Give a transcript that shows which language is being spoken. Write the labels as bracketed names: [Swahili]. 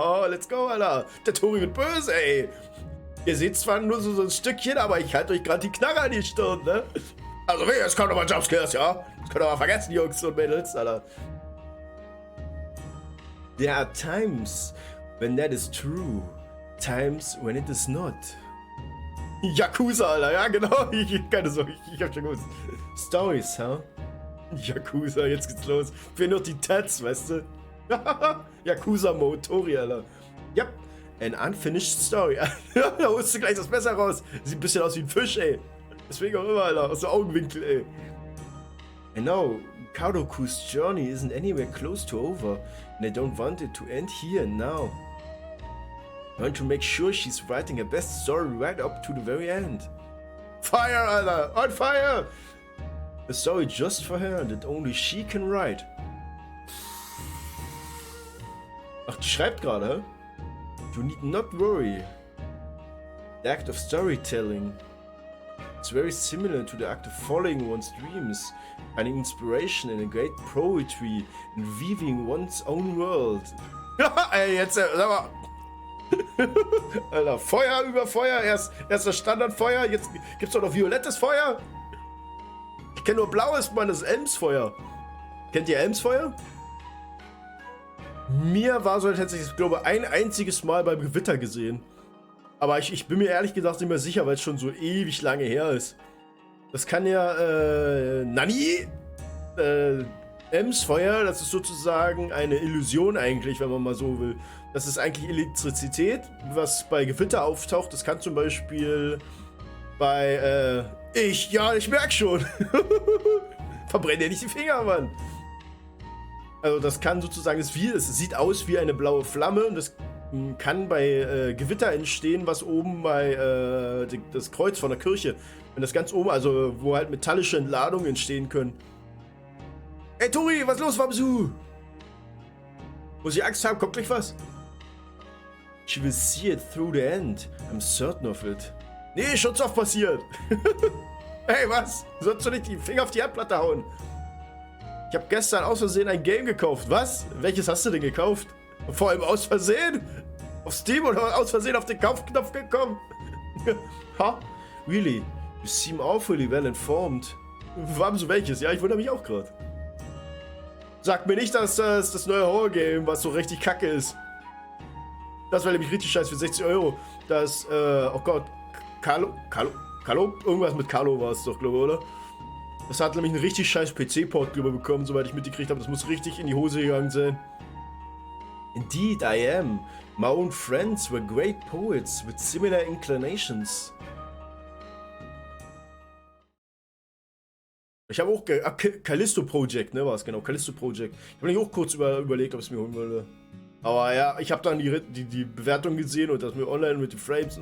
[German] Let's go, Alter. Der Tori wird böse, ey. Ihr seht zwar nur so ein Stückchen, aber ich halte euch gerade die Knarre an die Stirn, ne? Also, jetzt kommt nochmal Jumpscares, ja? Das könnt ihr mal vergessen, Jungs und Mädels, Alter. [English] There are times when that is true. Times when it is not. Yakuza, [German] Alter, ja genau. Keine Sorge, ich hab schon gewusst. [English] Stories, huh? [German] Yakuza, jetzt geht's los. Fehlen noch die Tats, weißt du? Yakuza-Mode, Tori, Alter. [English] Yep, an unfinished story. [German] Da holst du gleich das Messer raus. Sieht ein bisschen aus wie ein Fisch, ey. Deswegen auch immer, Alter, aus dem Augenwinkel, ey. [English] And now, Kadoku's journey isn't anywhere close to over, and I don't want it to end here and now. I want to make sure she's writing her best story right up to the very end. Fire, Alter! On fire! A story just for her that only she can write. [German] Ach, die schreibt gerade, hä? [English] You need not worry. The act of storytelling is very similar to the act of following one's dreams, finding inspiration in a great poetry and weaving one's own world. [German] Ey, jetzt, sag mal. Alter, Feuer über Feuer, erst das Standardfeuer, jetzt gibt's doch noch violettes Feuer. Ich kenne nur blaues, Mann, das ist Elmsfeuer. Kennt ihr Elmsfeuer? Mir war so tatsächlich, ich glaube, ein einziges Mal beim Gewitter gesehen. Aber ich bin mir ehrlich gesagt nicht mehr sicher, weil es schon so ewig lange her ist. Das kann ja, Nani? Elmsfeuer, das ist sozusagen eine Illusion eigentlich, wenn man mal so will. Das ist eigentlich Elektrizität, was bei Gewitter auftaucht. Das kann zum Beispiel bei, ich merk schon. Verbrenn dir nicht die Finger, Mann. Also das kann sozusagen, es sieht aus wie eine blaue Flamme und das kann bei Gewitter entstehen, was oben bei das Kreuz von der Kirche, wenn das ganz oben, also wo halt metallische Entladungen entstehen können. Ey Tori, was ist los, Wamsu? Muss ich Angst haben, kommt gleich was? [English] She will see it through the end. I'm certain of it. [German] Nee, schon so oft passiert. Hey, was? Sollst du nicht die Finger auf die Herdplatte hauen? Ich habe gestern aus Versehen ein Game gekauft. Was? Welches hast du denn gekauft? Vor allem aus Versehen? Auf Steam oder aus Versehen auf den Kaufknopf gekommen? [English] Ha? Really? You seem awfully well informed. [German] Warum so welches? Ja, ich wundere mich auch gerade. Sag mir nicht, dass das neue Horror-Game, was so richtig kacke ist. Das war nämlich richtig scheiße für 60 €. Das, oh Gott, Carlo? Irgendwas mit Carlo war es doch, glaube ich, oder? Das hat nämlich einen richtig scheiß PC-Port bekommen, soweit ich mitgekriegt habe. Das muss richtig in die Hose gegangen sein. [English] Indeed, I am. My own friends were great poets with similar inclinations. [German] Ich habe auch Callisto Project, ne, war es genau, Callisto Project. Ich habe mich auch kurz überlegt, ob ich es mir holen würde. Aber ja, ich habe dann die Bewertung gesehen und das mir online mit den Frames.